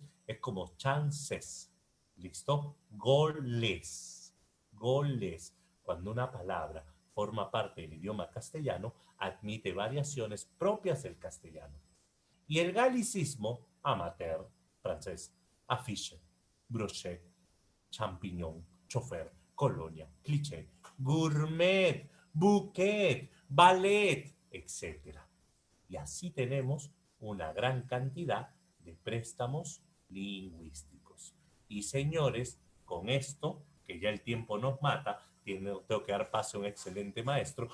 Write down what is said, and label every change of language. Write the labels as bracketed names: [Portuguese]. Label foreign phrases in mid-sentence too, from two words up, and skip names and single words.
[Spanish] Es como chances, ¿listo? Goles, goles. Cuando una palabra forma parte del idioma castellano, admite variaciones propias del castellano. Y el galicismo, amateur, francés, [French] affiche, brochet, champignon, [Spanish] chofer, colonia, [French] cliché, gourmet, bouquet, ballet, etc. [Spanish] Y así tenemos una gran cantidad de préstamos lingüísticos. Y señores, con esto, que ya el tiempo nos mata, tengo que dar paso a un excelente maestro.